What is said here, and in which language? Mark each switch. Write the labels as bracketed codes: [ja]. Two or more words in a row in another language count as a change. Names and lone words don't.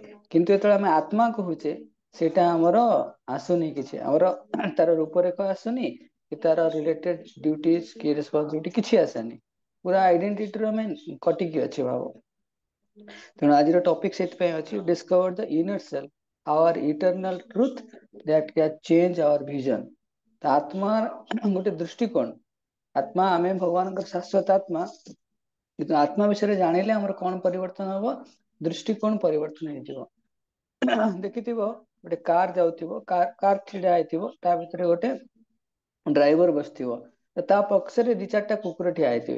[or] କିନ୍ତୁ ଯେତେବେଳେ ଆମେ ଆତ୍ମା କହୁଛେ ସେଇଟା ଆମର ଆସୁନି କିଛି, ଆମର ତାର ରୂପରେଖ ଆସୁନି କି ତାର [en] related duties [or] କି ରେସପନ୍ସିବିଲିଟି କିଛି ଆସେନି। ପୁରା ଆଇଡେଣ୍ଟିଟିରୁ ଆମେ କଟିକି ଅଛି ଭାବ। ତେଣୁ ଆଜିର ଟପିକ ସେଥିପାଇଁ ଅଛି [en] discover the inner self, our eternal truth that can change our vision। [or] ତ ଆତ୍ମା ଗୋଟେ ଦୃଷ୍ଟିକୋଣ। ଆତ୍ମା ଆମେ ଭଗବାନଙ୍କର ଶାଶ୍ୱତ ଆତ୍ମା, କିନ୍ତୁ ଆତ୍ମା ବିଷୟରେ ଜାଣିଲେ ଆମର କଣ ପରିବର୍ତ୍ତନ ହବ? ଦୃଷ୍ଟିକୋଣ ପରିବର୍ତ୍ତନ ହେଇଯିବ। ଦେଖିଥିବ ଗୋଟେ କାର ଯାଉଥିବ, କାର ଛିଡା ହେଇଥିବ, ତା ଭିତରେ ଗୋଟେ ଡ୍ରାଇଭର ବସିଥିବ, ତା ପଛରେ ଦି ଚାରିଟା କୁକୁର ଠିଆ ହେଇଥିବେ।